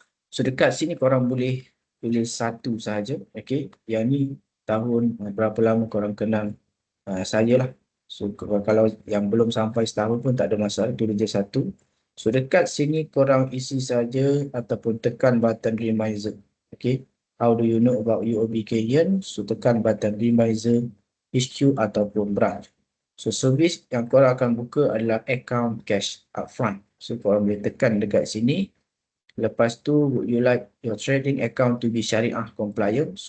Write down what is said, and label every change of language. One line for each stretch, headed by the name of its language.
Malay: So dekat sini korang boleh tulis satu sahaja. Okay, yang ni tahun berapa lama korang kenal saya lah. So kalau yang belum sampai setahun pun tak ada masalah, tulis je satu. So dekat sini korang isi saja ataupun tekan button reminder.
English: Okay, how do you know about UOB KL?
Malay: So tekan button reminder HQ ataupun branch. So servis yang korang akan buka adalah account cash upfront. So korang boleh tekan dekat sini. Lepas tu,
English: would you like your trading account to be Syariah compliant?